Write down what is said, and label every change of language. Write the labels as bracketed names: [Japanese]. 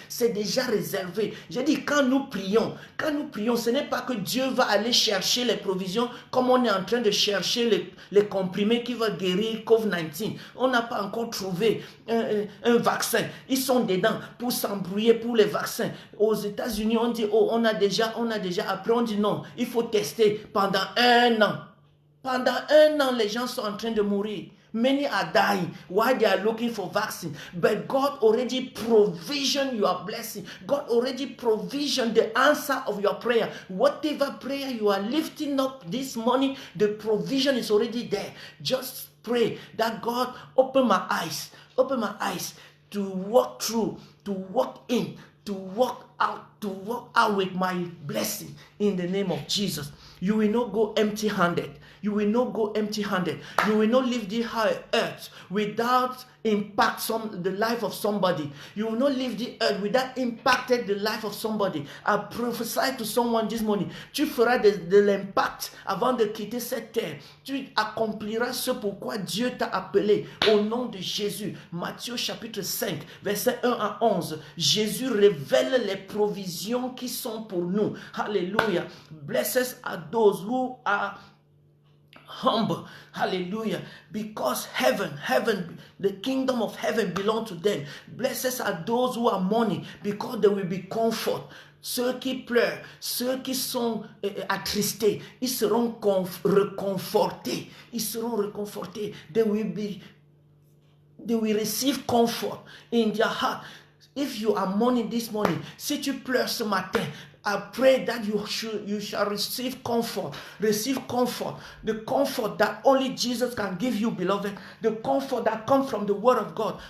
[French] C'est déjà réservé. J'ai dit, quand nous prions, ce n'est pas que Dieu va aller chercher les provisions comme on est en train de chercher les comprimés qui vont guérir COVID-19. On n'a pas encore trouvé un vaccin. Ils sont dedans pour s'embrouiller pour les vaccins. Aux États-Unis, on dit, oh, on a déjà. Après, on dit non, il faut tester pendant 1 an. Pendant 1 an, les gens sont en train de mourir. [English] Many are dying while they are looking for vaccine. But God already provisioned your blessing. God already provisioned the answer of your prayer. Whatever prayer you are lifting up this morning, the provision is already there. Just pray that God open my eyes to walk through, to walk in, to walk out with my blessing in the name of Jesus. You will not go empty-handed. You will not go empty-handed. You will not leave the earth without impact the life of somebody. You will not leave the earth without impacted the life of somebody. I prophesy to someone this morning. [French] Tu feras de l'impact avant de quitter cette terre. Tu accompliras ce pourquoi Dieu t'a appelé au nom de Jésus. Matthieu chapitre 5, verset 1 à 11. Jésus révèle les provisions qui sont pour nous. Hallelujah. [English] Blessed are those who are humble. Hallelujah. Because heaven, the kingdom of heaven belongs to them. Blessed are those who are mourning, because they will be comfort. [French] Ceux qui pleurent, ceux qui sont attristés, ils seront réconfortés. Ils seront réconfortés. [English] They will receive comfort in their heart. If you are mourning this morning, [French] si tu pleures ce matin, [English] I pray that you shall receive comfort. Receive comfort. The comfort that only Jesus can give you, beloved. The comfort that comes from the word of God.